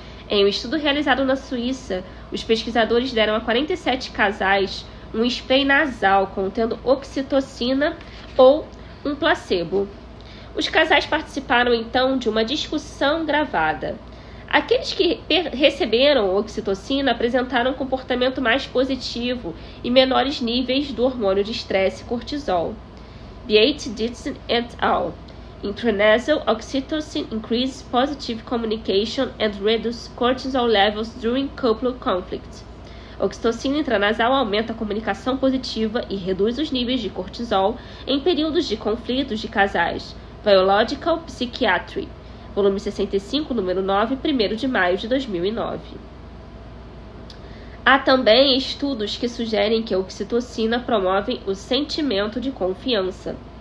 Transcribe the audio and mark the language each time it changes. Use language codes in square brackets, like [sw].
[pt] Em um estudo realizado na Suíça, os pesquisadores deram a 47 casais um spray nasal contendo oxitocina ou um placebo. Os casais participaram então de uma discussão gravada. Aqueles que receberam oxitocina apresentaram um comportamento mais positivo e menores níveis do hormônio de estresse cortisol. Beate, Dixon et al. [en] Intranasal oxytocin increases positive communication and reduces cortisol levels during couple conflict. [pt] Oxitocina intranasal aumenta a comunicação positiva e reduz os níveis de cortisol em períodos de conflitos de casais. Biological Psychiatry, volume 65, número 9, 1º de maio de 2009. Há também estudos que sugerem que a oxitocina promove o sentimento de confiança.